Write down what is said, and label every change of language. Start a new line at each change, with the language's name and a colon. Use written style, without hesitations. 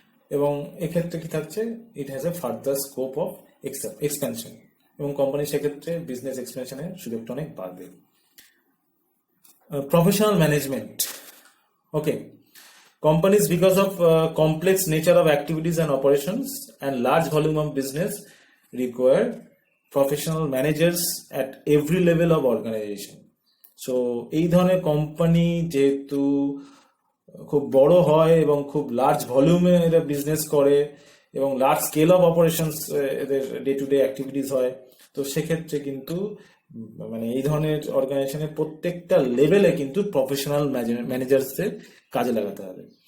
Bangla: এবং এক্ষেত্রে কি থাকছে, it has a further scope of expansion, এবং কোম্পানি সেক্ষেত্রে বিজনেস এক্সপ্যানশনের সুযোগটা অনেক বাড়বে। Professional management, okay.
English: Companies, because of complex nature of activities and operations and large volume of business, require professional managers at every level of organization.
Bangla: So এই ধরনের company যেহেতু খুব বড় হয় এবং খুব লার্জ ভলিউমে এরা বিজনেস করে এবং লার্জ স্কেল অফ অপারেশনস এদের ডে টু ডে অ্যাক্টিভিটিস হয়, তো সেক্ষেত্রে কিন্তু মানে এই ধরনের অর্গানাইজেশনের প্রত্যেকটা লেভেলে কিন্তু প্রফেশনাল ম্যানেজার্সদের কাজে লাগাতে হবে।